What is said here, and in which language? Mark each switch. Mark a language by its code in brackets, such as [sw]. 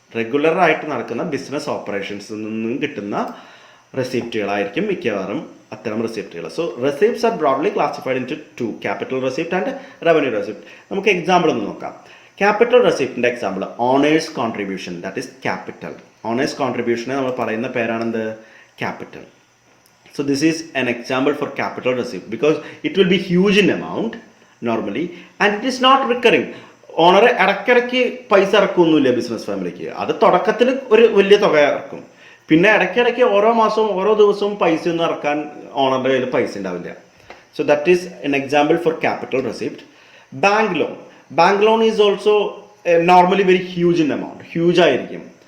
[ml] റെഗുലറായിട്ട് നടക്കുന്ന ബിസിനസ് ഓപ്പറേഷൻസിൽ നിന്നും കിട്ടുന്ന റെസിപ്റ്റുകളായിരിക്കും മിക്കവാറും അത്തരം റെസിപ്റ്റുകൾ. [en] So receipts are broadly classified into two, capital receipt and revenue receipt. [ml] നമുക്ക് എക്സാമ്പിൾ ഒന്ന് നോക്കാം. Capital റെസിപ്റ്റിൻ്റെ example owners contribution, [en] That is capital. [ml] Owners കോൺട്രിബ്യൂഷനെ നമ്മൾ പറയുന്ന പേരാണെന്ത്, capital. [en] So this is an example for capital receipt because it will be huge in amount normally and it is not recurring. [ml] Owner ഇടയ്ക്കിടയ്ക്ക് പൈസ ഇറക്കൊന്നുമില്ല business ഫാമിലിക്ക്. അത് തുടക്കത്തിൽ ഒരു വലിയ തുക ഇറക്കും, പിന്നെ ഇടയ്ക്കിടയ്ക്ക് ഓരോ മാസവും ഓരോ ദിവസവും പൈസ ഒന്നും ഇറക്കാൻ ഓണറുടെ കയ്യിൽ പൈസ ഉണ്ടാവില്ല. [en] So that is an example for capital receipt. Bank loan. Bank loan is also normally very huge in amount, [ml] huge ആയിരിക്കും.